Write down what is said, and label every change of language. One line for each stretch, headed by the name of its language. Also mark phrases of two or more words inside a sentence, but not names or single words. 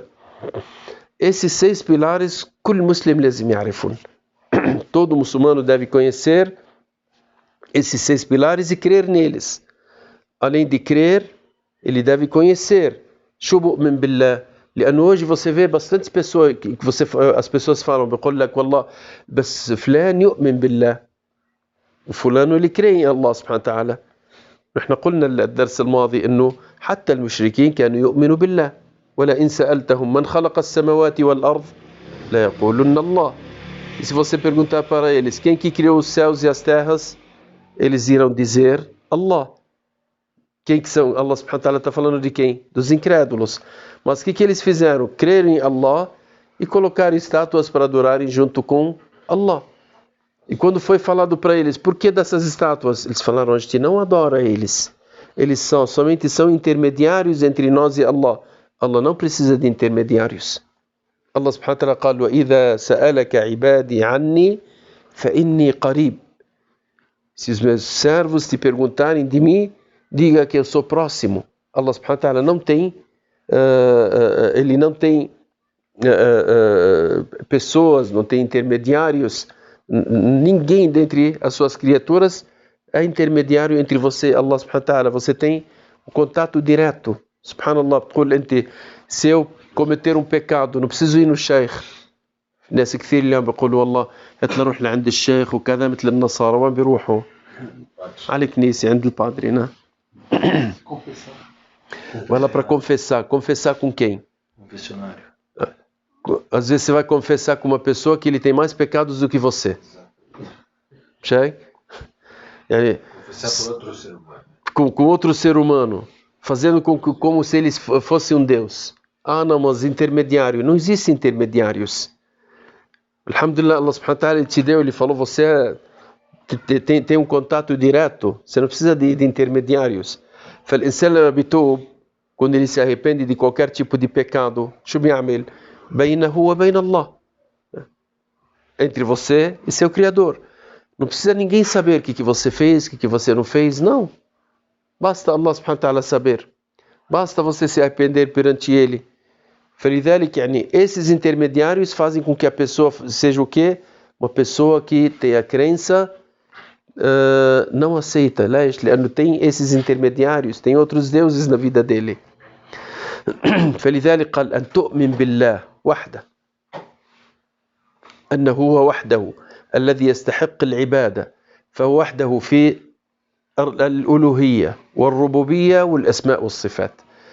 Portuguese: Esses 6 pilares,
Arabic: كل مسلم لازم يعرفون.
Portuguese: Todo muçulmano deve conhecer esses 6 pilares e crer neles. Além de crer, ele deve conhecer.
Arabic: شو بؤمن بالله. لأنه
Portuguese: hoje você vê bastante pessoas que as pessoas falam
Arabic: بقول لك والله بس فلان يؤمن بالله وفلان اللي يكره الله سبحانه وتعالى. نحن قلنا الدرس الماضي إنه حتى المشركين كانوا يؤمنوا بالله. ولئن سألتهم من خلق السماوات والأرض لا يقولون الله.
Portuguese: E se você perguntar para eles quem que criou os céus e as terras, eles irão dizer Allah. Quem que são?
Arabic: الله سبحانه وتعالى
Portuguese: está falando de quem? Dos incrédulos. Mas o que eles fizeram? Creram em Allah e colocaram estátuas para adorarem junto com Allah. E quando foi falado para eles, por que dessas estátuas? Eles falaram, a gente não adora eles. Eles somente são intermediários entre nós e Allah. Allah não precisa de intermediários.
Arabic: الله سبحانه وتعالى قال وَإِذَا سَأَلَكَ عِبَادِي عَنِّي فَإِنِّي قَرِيب.
Portuguese: Se os meus servos te perguntarem de mim, diga que eu sou próximo.
Arabic: الله سبحانه وتعالى
Portuguese: não tem, ele não tem pessoas, não tem intermediários. Ninguém dentre as suas criaturas é intermediário entre você e
Arabic: الله سبحانه وتعالى.
Portuguese: Você tem um contato direto. Subhanallah, se eu cometer um pecado, não preciso ir no sheikh.
Arabic: ناس كثير اليوم بيقولوا والله هات نروح لعند الشيخ وكذا مثل النصارى وين بيروحوا على الكنيسة عند البادري نعم
Portuguese: vai lá para confessar com quem? Confessionário. Às vezes você vai confessar com uma pessoa que ele tem mais pecados do que você. Chegue? Confessar por outro ser humano. Com outro ser humano, fazendo como se ele fosse um Deus. Ah, não, mas intermediário. Não existe intermediários. Alhamdulillah,
Arabic: الله سبحانه وتعالى
Portuguese: te deu, ele falou, você tem um contato direto, você não precisa de intermediários.
Arabic: فالإنسان لما بيتوب,
Portuguese: quando ele se arrepende de qualquer tipo de pecado,
Arabic: شو بيعمل؟ بينه وبين الله.
Portuguese: Entre você e seu Criador. Não precisa ninguém saber o que você fez, o que você não fez, não. Basta
Arabic: الله سبحانه وتعالى
Portuguese: saber. Basta você se arrepender perante Ele.
Arabic: فلذلك يعني
Portuguese: esses intermediários fazem com que a pessoa seja o quê? Uma pessoa que tem a crença não aceita, لأنه tem esses intermediários, tem outros deuses na vida dele.
Arabic: فلذلك قال أن تؤمن بالله وحده أنه هو وحده الذي يستحق العبادة فهو وحده في الألوهية والربوبية والأسماء والصفات.